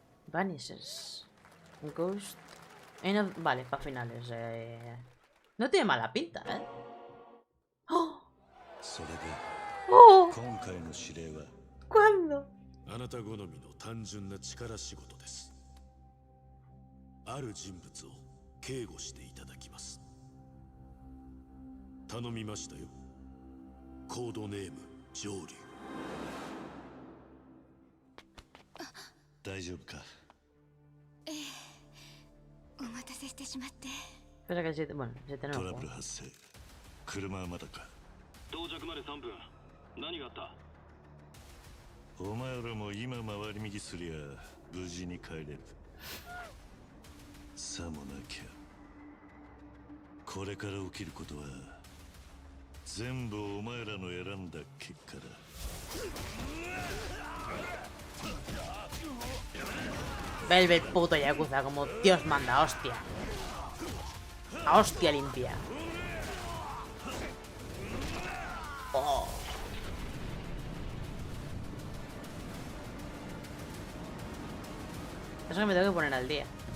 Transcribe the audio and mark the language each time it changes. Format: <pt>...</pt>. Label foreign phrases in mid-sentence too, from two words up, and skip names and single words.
<en>Vanishes. Ghost.</en> <es>Vale, para finales. No tiene mala pinta, ¿eh? ¡Oh! ¡Oh! ¿Cuándo?</es> <ja>あなた好みの単純な力仕事です。ある人物を警護していただきます。頼みましたよ。コードネーム上流。大丈夫か？お待たせしてしまって。</ja> <es>Espera que bueno, se te</es> <ja>トラブル発生。車はまだか？到着まで3分。何があった？お前らも今回り右すりゃ無事に帰れる。さもなきゃこれから起きることは全部お前らの選んだ結果だ。</ja> <es>Vuelve el puto Yakuza como Dios manda, hostia. A hostia limpia. Oh. Eso que me tengo que poner al día.</es>